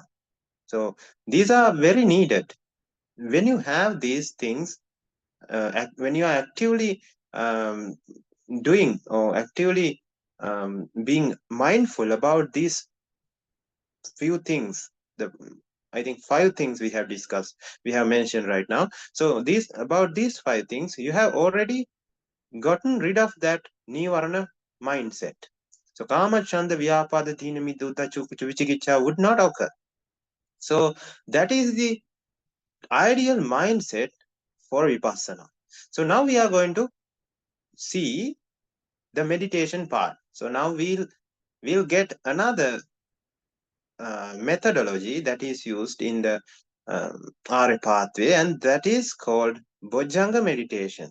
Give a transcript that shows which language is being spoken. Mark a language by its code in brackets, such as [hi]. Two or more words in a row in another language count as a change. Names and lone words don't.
[en] So these are very needed. When you have these things, when you are actively um, doing or actively being mindful about these few things, the I think five things we have discussed, we have mentioned right now. So these about these five things, you have already gotten rid of that nivarana mindset. [pi] So kama chanda vyapada tina miduta vichikicha [en] would not occur. So that is the ideal mindset for vipassana. So now we are going to see the meditation part. So now we'll get another methodology that is used in the RA pathway, and that is called Bojjanga meditation.